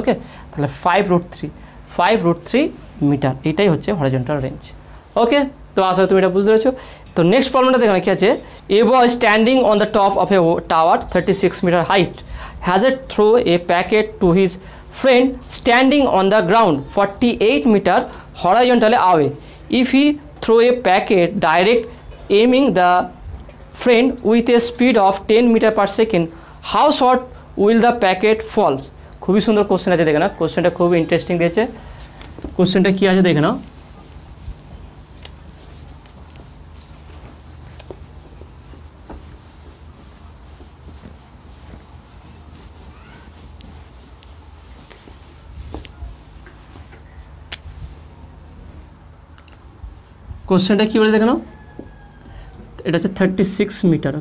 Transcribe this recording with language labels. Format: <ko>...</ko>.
<bn>ওকে, তাহলে 5√3 মিটার, এটাই হচ্ছে হরাইজন্টাল রেঞ্জ। ওকে, তো আসলে তুমি এটা বুঝতে পেরেছো। তো নেক্সট প্রবলেমটা দেখো কি আছে,</bn> <en>A boy standing on the top of a tower 36 metre height has a throw a packet to his friend standing on the ground 48 meter horizontally away. If he throw a packet direct aiming the friend with a speed of 10 meter per second, how short will the packet fall?</en> <bn>খুবই সুন্দর question আছে, দেখে না, কোশ্চেনটা খুবই interesting দিয়েছে। কোশ্চেনটা কি আছে দেখে নাও, কোশ্চেনটা কী বলে দেখে নাও, এটা হচ্ছে 36 মিটার।</bn>